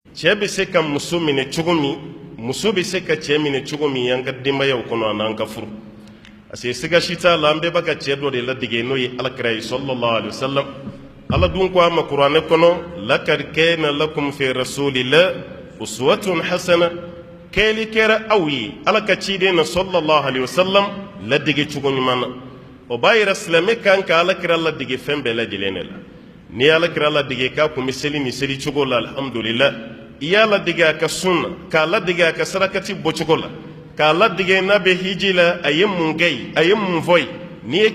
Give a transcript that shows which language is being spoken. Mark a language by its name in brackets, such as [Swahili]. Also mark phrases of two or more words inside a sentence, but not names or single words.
[Bambara] cɛ bɛ se ka muso minɛ cogo min muso bɛ se ka cɛ minɛ cogo min an ka denbayaw kɔnɔ an'an ka furu parce que siga si t'a la an bɛɛ b'a ka cɛ dɔ de ladege n'o ye alakira ye [Arabic] صلى الله عليه وسلم [Bambara] ala dun ko a ma kuranɛ kɔnɔ [Arabic] لقد كان لكم في رسول الله أسوة حسنة [Bambara] kɛli kɛra aw ye ala ka ciden na [Arabic] صلى الله عليه وسلم [Bambara] ladege cogo ɲuman na o b'a yira silamɛ kan ka alakira ladege fɛn bɛɛ lajɛlen de la n'i ye alakira ladege k'a kun bɛ seli ni seli cogo la alhamdulillah i y'a ladege a ka sunna k'a ladege a ka sarakati bɔcogo la k'a ladege n'a bɛ hiji la a ye mun kɛ ye a ye mun fɔ ye n'i ye